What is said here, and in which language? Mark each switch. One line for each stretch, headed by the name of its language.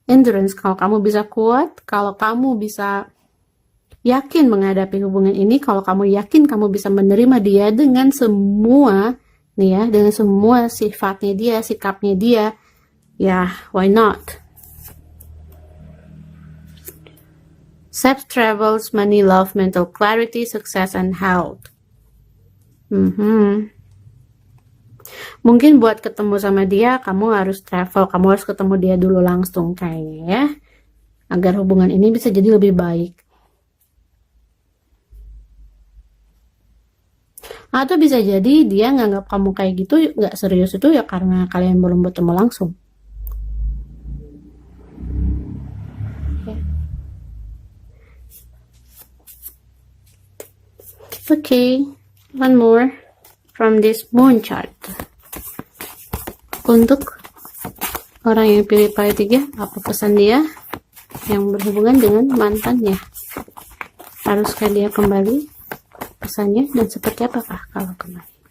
Indonesian: Endurance, kalau kamu bisa kuat, kalau kamu bisa yakin menghadapi hubungan ini, kalau kamu yakin kamu bisa menerima dia dengan semua, nih ya, dengan semua sifatnya dia, sikapnya dia, ya,
English: why not? Safe travels, money, love, mental clarity, success, and health.
Indonesian: Mungkin buat ketemu sama dia, kamu harus travel, kamu harus ketemu dia dulu langsung kayaknya ya, agar hubungan ini bisa jadi lebih baik. Atau bisa jadi dia nganggap kamu kayak gitu, nggak serius itu ya karena kalian belum bertemu langsung.
English: Okay, one more from this moon chart.
Indonesian: Untuk orang yang pilih pai 3, apa pesan dia yang berhubungan dengan mantannya? Haruskah dia kembali? Pesannya dan seperti apakah kalau kembali?